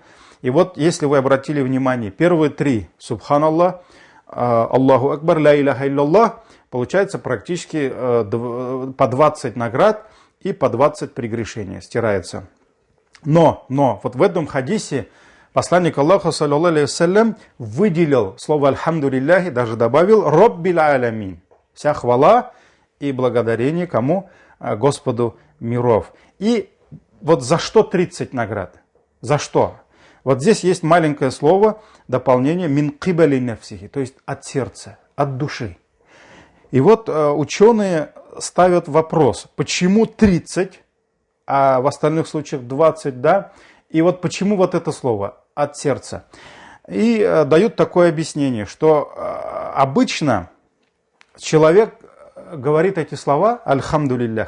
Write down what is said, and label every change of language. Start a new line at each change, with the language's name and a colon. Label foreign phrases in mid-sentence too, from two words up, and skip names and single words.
Russian: И вот, если вы обратили внимание, первые 3,
Arabic: سبحان الله، الله أكبر، لا إله إلا الله,
Russian: получается практически по 20 наград и по 20 прегрешений стирается. Но вот в этом хадисе посланник Аллаха,
Arabic: صلى الله عليه وسلم,
Russian: выделил слово «Альхамдулиллахи», даже добавил
Arabic: «رب العالمين».
Russian: Вся хвала и благодарение кому? Господу миров. И вот за что 30 наград? За что? Вот здесь есть маленькое слово, дополнение
Arabic: «من قبل نفسه»,
Russian: то есть от сердца, от души. И вот ученые ставят вопрос, почему 30, а в остальных случаях 20, да? И вот почему вот это слово «от сердца». И дают такое объяснение, что обычно человек говорит эти слова «Альхамдулиллях».